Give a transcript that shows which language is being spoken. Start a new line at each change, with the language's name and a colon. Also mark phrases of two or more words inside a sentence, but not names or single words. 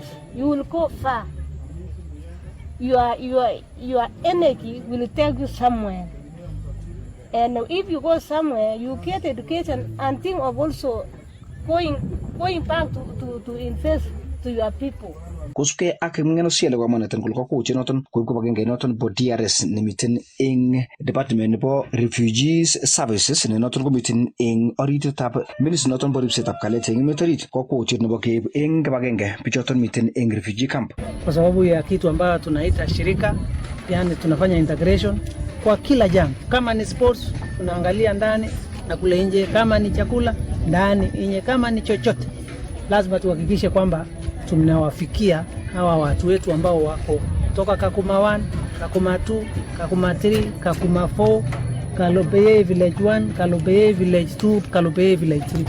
English: You will go far. Your energy will take you somewhere. And if you go somewhere, you get education and think of also going back to invest to your people.
Kalenjin: Kosubkei ak ngeno siele komaneten kole kokoche noton koib kibagenge noton bo DRS nemiten eng department nebo
English: refugees services
Kalenjin: ne noton komiten eng oritetab ministry noton bo ripsetab kalyet eng emet orit kokoche nebo keib eng kibagenge bichoton miten eng
English: refugee camp,
Swahili: kwa sababu ya kitu ambayo tunaita shirika, yani tunafanya integration kwa kila jambo. Kama ni sports tunaangalia ndani na kule nje, kama ni chakula ndani nje, kama ni chochote lazima tuhakikishe kwamba tunawafikia hawa watu wetu ambao wako toka Kakuma 1, Kakuma 2, Kakuma 3, Kakuma 4, Kalobeye village 1, Kalobeye village 2, Kalobeye village 3.